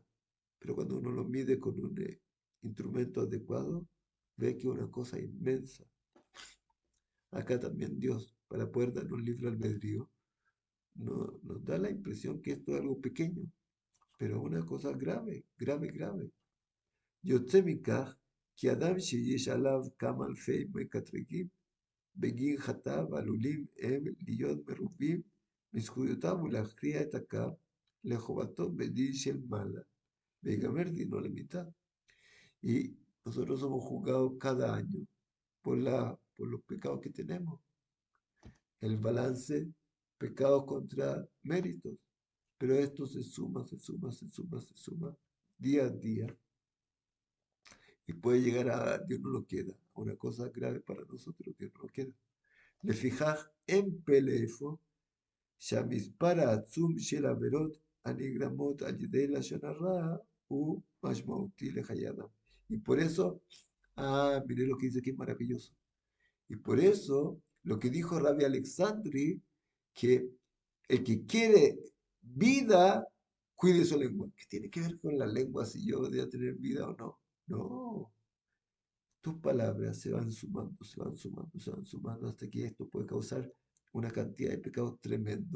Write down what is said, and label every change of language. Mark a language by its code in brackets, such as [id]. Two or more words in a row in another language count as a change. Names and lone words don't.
[es] Pero cuando uno lo mide con un instrumento adecuado, ve que es una cosa inmensa. Acá también Dios, para poder darnos libre albedrío, nos da la impresión que esto es algo pequeño, pero una cosa grave, grave, grave. [he] יוצא מכך כי אדם שיש עליו כמה אלפי מקטרגים בגין חטאיו עלולים הם להיות מרובים מזכויותיו ולהכריע את הכף לחובתו בדין של מעלה, ויגמר דינו למיתה. [es] Y nosotros somos juzgados cada año por los pecados que tenemos. El balance, pecados contra méritos. Pero esto se suma, se suma, se suma, se suma día a día. Y puede llegar a, Dios no lo quiera, a una cosa grave para nosotros, Dios no lo quiera. [he] לפיכך אין פלא אפוא שהמספר העצום של עבירות הנגרמות על ידי לשון הרע הוא משמעותי לחיי אדם. [es] Y por eso, mire lo que dice aquí, es maravilloso. Y por eso, lo que dijo Rabbi Alexandri, que el que quiere vida, cuide su lengua. ¿Qué tiene que ver con la lengua si yo voy tener vida o no? No, tus palabras se van sumando, se van sumando, se van sumando hasta que esto puede causar una cantidad de pecados tremendo.